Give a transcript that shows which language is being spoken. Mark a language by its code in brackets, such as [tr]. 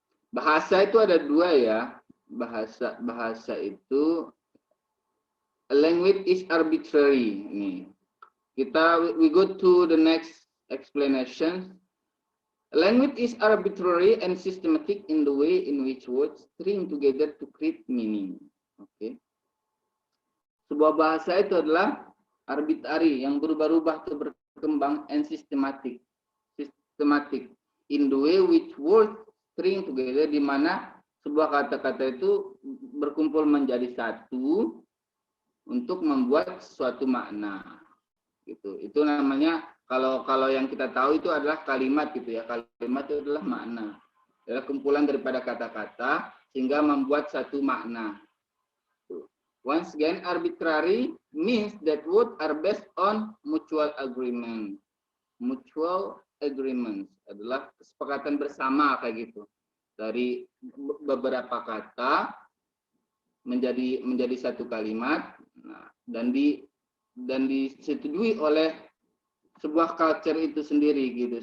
[id] Bahasa itu ada dua ya. Bahasa itu, [en] language is arbitrary. [id] Nih, [en] we go to the next explanation. Language is arbitrary and systematic in the way in which words string together to create meaning. Okay. [id] Sebuah bahasa itu adalah arbitrary, yang berubah-ubah atau berkembang, [en] and systematic. In the way which words string together, [id] di mana sebuah kata-kata itu berkumpul menjadi satu untuk membuat suatu makna. Gitu. Itu namanya, kalau yang kita tahu itu adalah kalimat gitu ya. Kalimat itu adalah makna. Adalah kumpulan daripada kata-kata sehingga membuat satu makna. [en] Once again, arbitrary means that words are based on mutual agreement. Mutual agreement [id] adalah kesepakatan bersama kayak gitu. Dari beberapa kata menjadi satu kalimat, nah, dan disetujui oleh sebuah culture itu sendiri gitu.